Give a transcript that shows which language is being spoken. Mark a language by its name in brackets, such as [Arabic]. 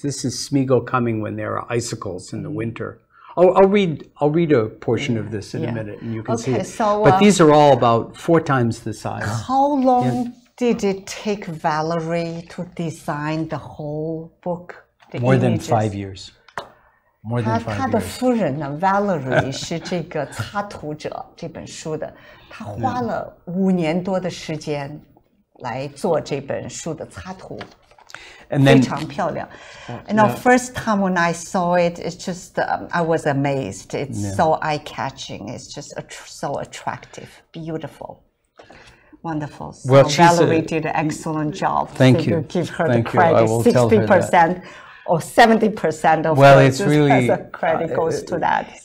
[English] This is Smeagull coming when there are icicles in the winter. I'll read a portion of this in a minute, and you can see it. So, but these are all about 4 times the size. How long did it take Valerie to design the whole book? More than 5 years. More than 5 years. [Chinese] 他的夫人呢 ，Valerie 是这个插图者这本书的，他花了5年多的时间来做这本书的插图。非常漂亮。 [English] And the first time when I saw it, it's just I was amazed. It's so eye-catching. It's just so attractive, beautiful, wonderful. So well, Valerie did an excellent job. Thank you. Give her the credit. 60% or 70% of the credit goes to that.